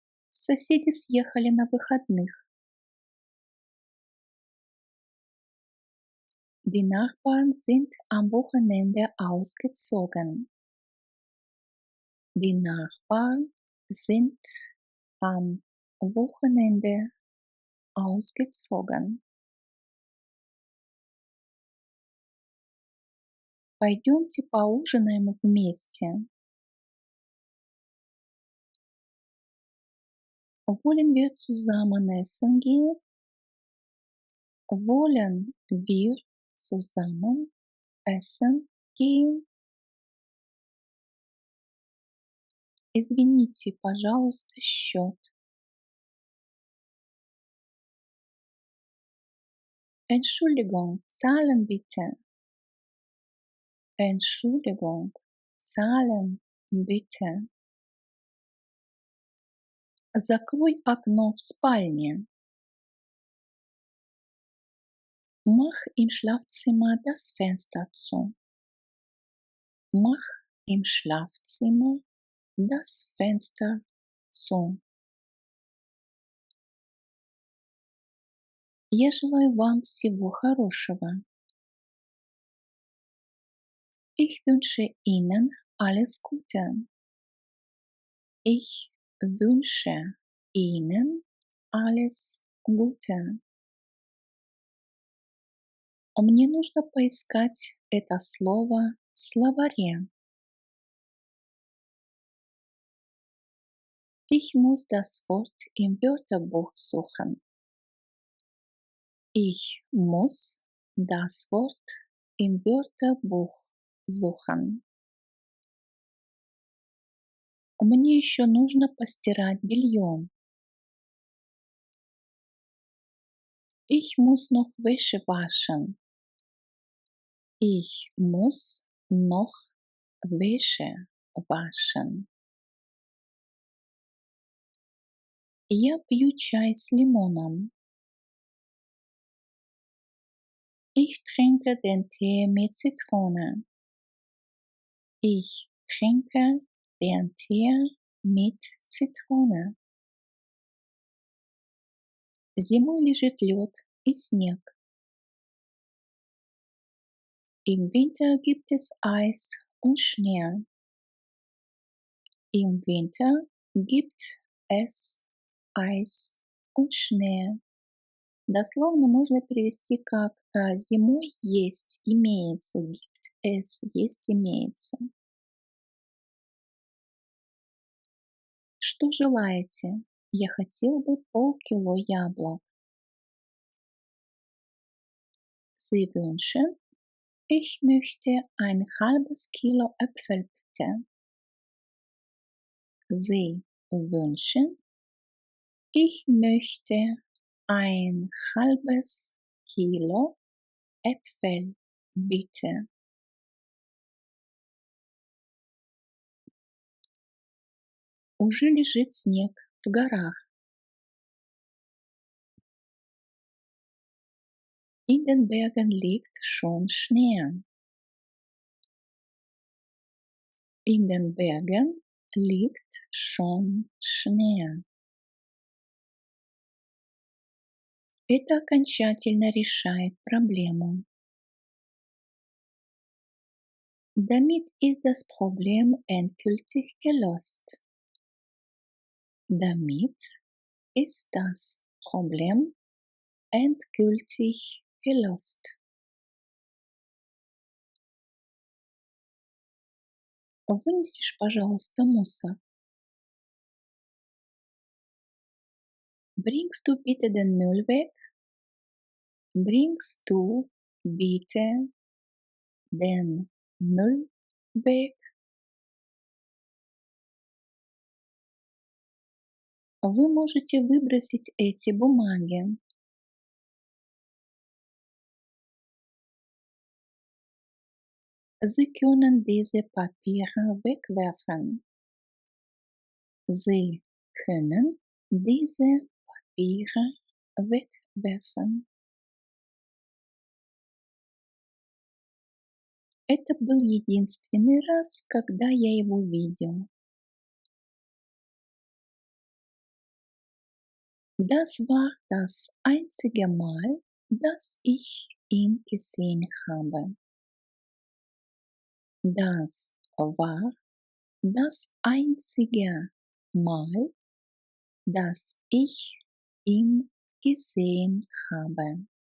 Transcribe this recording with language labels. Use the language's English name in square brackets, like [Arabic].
[Russian] Соседи съехали на выходных. [German] Die Nachbarn sind am Wochenende ausgezogen. Die Nachbarn sind am Wochenende ausgezogen. [Russian] Пойдемте поужинаем вместе. [German] Wollen wir zusammen essen gehen? Wollen wir zusammen essen gehen? [Russian] Извините, пожалуйста, счет. [German] Entschuldigung, zahlen bitte. Entschuldigung, zahlen bitte. [Russian] Закрой окно в спальне. [German] Mach im Schlafzimmer das Fenster zu. Mach im Schlafzimmer das Fenster zu. [Russian] Я желаю вам всего хорошего. [German] Ich wünsche Ihnen alles Gute. Ich wünsche Ihnen alles Gute. [Russian] Мне нужно поискать это слово в словаре. [German] Ich muss das Wort im Wörterbuch suchen. Ich muss das Wort im Wörterbuch suchen. [Russian] Мне еще нужно постирать белье. [German] Ich muss noch Wäsche waschen. Ich muss noch Wäsche waschen. [Russian] Я пью чай с лимоном. [German] Ich trinke den Tee mit Zitrone. Ich trinke den Tee mit Zitrone. [Russian] Зимой лежит лед и снег. [German] Im Winter gibt es Eis und Schnee. Im Winter gibt es Eis und Schnee. [Russian] Дословно можно перевести как зимой есть, имеется, [German] gibt es, [Russian] есть, имеется. Что желаете? Я хотел бы полкило яблок. [German] Sie wünschen, ich möchte ein halbes Kilo Äpfel bitte. Sie wünschen, ich möchte ein halbes Kilo Äpfel bitte. [Russian] Уже лежит снег в горах. [German] In den Bergen liegt schon Schnee. In den Bergen liegt schon Schnee. [Russian] Это окончательно решает проблему. [German] Damit ist das Problem endgültig gelöst. Damit ist das Problem endgültig gelöst. [Russian] Вынесешь, пожалуйста, мусор. [German] Bringst du bitte den Müll weg? Bringst du bitte den Müll weg? [Russian] Вы можете выбросить эти бумаги. [German] Sie können diese Papiere wegwerfen. Sie können diese Papiere wegwerfen. [Russian] Это был единственный раз, когда я его видел. [German] Das war das einzige Mal, dass ich ihn gesehen habe. Das war Das einzige Mal, dass ich ihn gesehen habe.